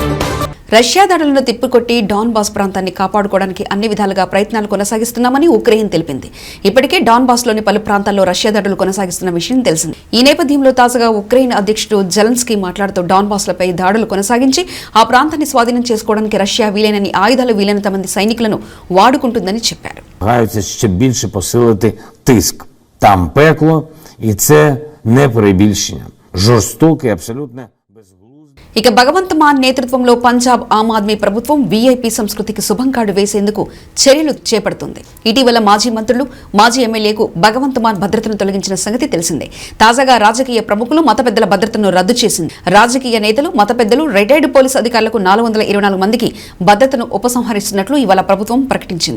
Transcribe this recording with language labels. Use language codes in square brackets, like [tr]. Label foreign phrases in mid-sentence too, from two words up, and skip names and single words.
[te] రష్యా దాడులను తిప్పికొట్టి డాన్ బాస్ ప్రాంతాన్ని కాపాడుకోవడానికి అన్ని విధాలుగా ప్రయత్నాలు కొనసాగిస్తున్నామని ఉక్రెయిన్ తెలిపింది. ఇప్పటికే డాన్ బాస్ లోని పలు ప్రాంతాల్లో రష్యా దాడులు కొనసాగిస్తున్న విషయం తెలిసింది. ఈ నేపథ్యంలో తాజాగా ఉక్రెయిన్ అధ్యక్షుడు జెలెన్స్కీ మాట్లాడుతూ డాన్ బాస్ లపై దాడులు కొనసాగించి ఆ ప్రాంతాన్ని స్వాధీనం చేసుకోవడానికి రష్యా వీలైనన్ని ఆయుధాలు వీలైనంత మంది సైనికులను వాడుకుంటుందని చెప్పారు. [uk] Ще більше посилити тиск. Там пекло, і це не перебільшення. Жорстоке, абсолютно безглузде. [te] ఇక భగవంత్ మాన్ నేతృత్వంలో పంజాబ్ ఆమ్ ఆద్మీ ప్రభుత్వం వీఐపీ సంస్కృతికి శుభం కార్డు వేసేందుకు చర్యలు చేపడుతుంది. ఇటీవల మాజీ మంత్రులు, మాజీ ఎమ్మెల్యేకు భగవంత్ మాన్ భద్రతను తొలగించిన సంగతి తెలిసిందే. తాజాగా రాజకీయ ప్రముఖులు, మత పెద్దల భద్రతను రద్దు చేసింది. రాజకీయ నేతలు, మత పెద్దలు, [en] retired police [te] అధికారులకు 424 మందికి భద్రతను ఉపసంహరిస్తున్నట్లు ఇవాళ ప్రభుత్వం ప్రకటించింది.